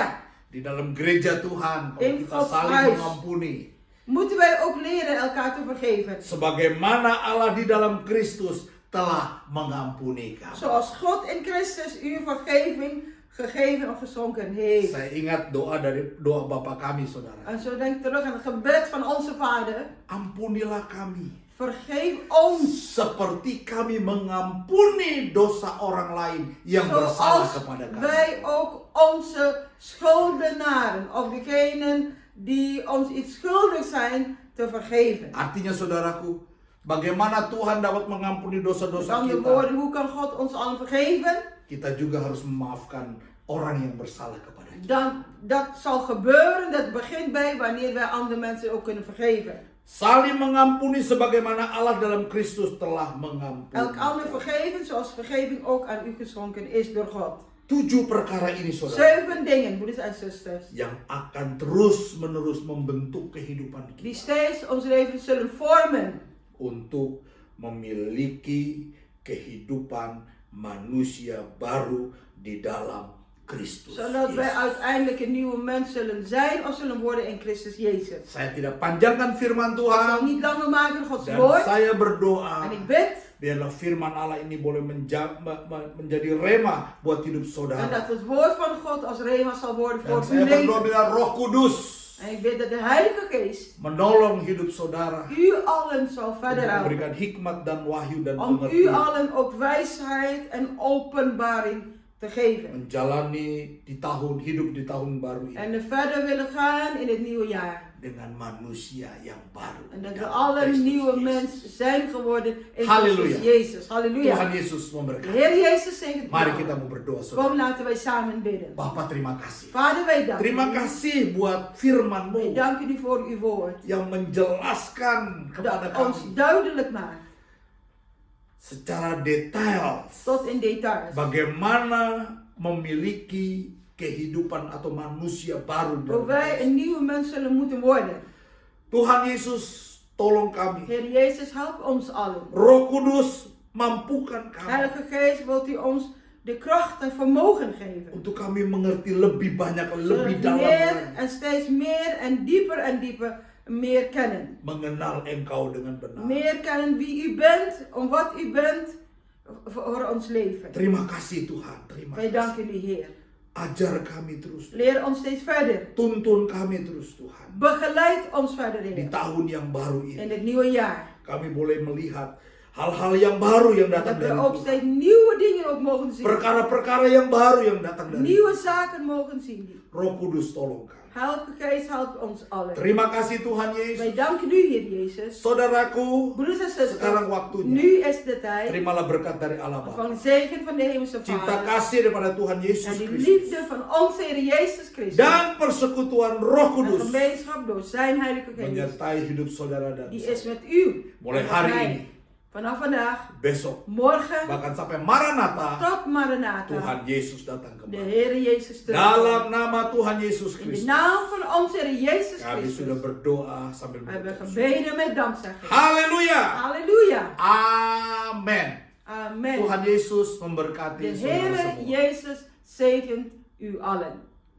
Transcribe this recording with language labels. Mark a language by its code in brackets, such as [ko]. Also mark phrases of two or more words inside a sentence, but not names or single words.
[id] Di dalam gereja Tuhan, kalau [nl] In [id] kita [nl] God's [id] saling [nl] huis. [id] mengampuni, [nl] Moeten wij ook leren elkaar te vergeven. [id] sebagaimana Allah di dalam Kristus telah mengampuni kamu. [nl] Zoals God in Christus u vergeving gegeven of geschonken heeft. [id] Saya ingat doa Bapa kami, saudara. [nl] En zo denk ik terug aan het gebed van onze Vader. [id] Ampunilah kami, [nl] Vergeef ons. [id] seperti kami mengampuni dosa orang lain yang bersalah [nl] Zoals [id] kepada kami. [nl] wij ook onze schuldenaren of degenen die ons iets schuldig zijn te vergeven. [id] Artinya saudaraku, Bagaimana Tuhan dapat mengampuni [nl] Met [id] dosa-dosa [nl] andere [id] kita? [nl] woorden, hoe kan God ons allen vergeven? [id] Kita juga harus memaafkan orang yang bersalah kepada kita. [nl] Dan dat zal gebeuren, dat begint bij wanneer wij andere mensen ook kunnen vergeven. [id] Saling mengampuni sebagaimana Allah dalam Kristus telah mengampuni. [nl] Elk ander vergeven zoals vergeving ook aan u geschonken is door God. [id] 7 perkara ini, saudara, [nl] 7 dingen, broeders en zusters, [id] yang akan terus-menerus membentuk kehidupan [nl] die [id] kita [nl] steeds ons leven zullen vormen. [id] untuk memiliki kehidupan manusia baru di dalam Kristus [nl] Zodat wij [id] Yesus. [nl] uiteindelijk een nieuwe mens zullen zijn of zullen worden in Christus Jezus. [id] Saya tidak panjangkan firman [nl] Ik zal [id] Tuhan [nl] niet langer maken Gods [id] dan [nl] woord. [id] saya berdoa [nl] En ik bid [id] biarlah firman Allah ini boleh menjadi rema buat hidup [nl] en [id] saudara. [nl] dat het woord van God als rema zal worden [id] Dan [nl] voor [id] saya [nl] uw [id] berdoa [nl] leven. [id] biar Roh Kudus [nl] En ik bid dat de Heilige Geest [id] menolong hidup saudara, [nl] u allen zal verder helpen. [id] memberikan hikmat dan wahyu dan [nl] Om u [id] pengertian, [nl] allen ook wijsheid en openbaring te geven. [id] menjalani hidup di tahun baru ini [nl] En verder willen gaan in het nieuwe jaar. [id] dengan manusia yang baru. [nl] En dat we [id] dalam [nl] alle [id] Kristus [nl] nieuwe [id] Yesus. [nl] mens zijn geworden in [id] Halleluja. [nl] Christus Jezus. [id] Tuhan [nl] Halleluja. [id] Yesus [nl] De [id] memberkati. [nl] Heer Jezus zegt [id] Mari [nl] het. [id] kita mau berdoa, [nl] Kom, [id] saudara. [nl] laten wij samen bidden. [id] Bapa, terima kasih. [nl] Vader, wij danken [id] Terima [nl] u. [id] kasih buat firman-Mu [nl] Wij danken u voor uw woord. [id] yang menjelaskan kepada [nl] Dat ons [id] kami [nl] duidelijk maakt. [id] secara detail [nl] Tot in details. [id] bagaimana memiliki kehidupan atau manusia baru [nl] Hoe [id] dalam [nl] wij [id] Kristus. [nl] een nieuwe mens zullen moeten worden. [id] Tuhan Yesus, tolong kami. [nl] Heer Jezus, help ons allen. [id] Roh Kudus, mampukan kami [nl] Heilige Geest, wilt u ons de kracht en vermogen geven. [id] untuk kami mengerti lebih banyak, [nl] Zodat [id] lebih [nl] we [id] dalam [nl] meer [id] lagi, [nl] en steeds meer en dieper meer kennen. [id] mengenal Engkau dengan benar. [nl] Meer kennen wie u bent, om wat u bent voor ons leven. [id] Terima kasih Tuhan, terima [nl] Wij [id] kasih. [nl] danken u, Heer. [id] Ajar kami terus, [nl] Leer ons steeds verder. [id] tuntun kami terus Tuhan. [nl] Begeleid ons verder, [id] Di [nl] Heer. [id] tahun yang baru [nl] In [id] ini [nl] het nieuwe jaar. [id] kami boleh melihat hal-hal yang baru yang datang [nl] Dat we [id] dari [nl] ook [id] Tuhan. [nl] steeds nieuwe dingen ook mogen zien. [id] Perkara-perkara yang baru yang datang dari [nl] Nieuwe [id] Tuhan. [nl] zaken mogen zien. [id] Roh Kudus tolong kami. [nl] Heilige Geest helpt ons allen. [id] Terima kasih Tuhan [nl] Wij [id] Yesus. [nl] danken u, Heer Jezus. [id] Saudaraku, [nl] Broeders en zusters, [id] sekarang waktunya. [nl] nu is de tijd [id] Terimalah berkat dari Allah Bapa. [nl] van zegen van de hemelse [id] Cinta [nl] Vader. [id] kasih daripada Tuhan [nl] En [id] Yesus [nl] de [id] Kristus. [nl] liefde van onze Heer Jezus Christus. [id] Dan persekutuan Roh [nl] En [id] Kudus [nl] gemeenschap door zijn Heilige Geest. [id] menyertai hidup saudara dan [nl] Die [id] saya. [nl] is met u. [id] Mulai [nl] En met [id] hari [nl] mij. [id] ini, [nl] Vanaf vandaag, [id] besok, [nl] morgen, [id] bahkan sampai Maranatha, [nl] tot Maranatha. [id] Tuhan Yesus datang [nl] De [id] kembali. [nl] Heer Jezus terug. [id] Dalam nama Tuhan Yesus [nl] In de [id] Kristus, [nl] naam van onze Heer Jezus [id] kami [nl] Christus. [id] sudah berdoa sambil [nl] We hebben [id] berdoa. [nl] gebeden met dankzegging. [id] Haleluya. [nl] Halleluja. [id] Amen. [nl] Amen. [id] Tuhan Yesus memberkati [nl] De [id] saudara [nl] Heer [id] semua. [nl] Jezus zegent u allen.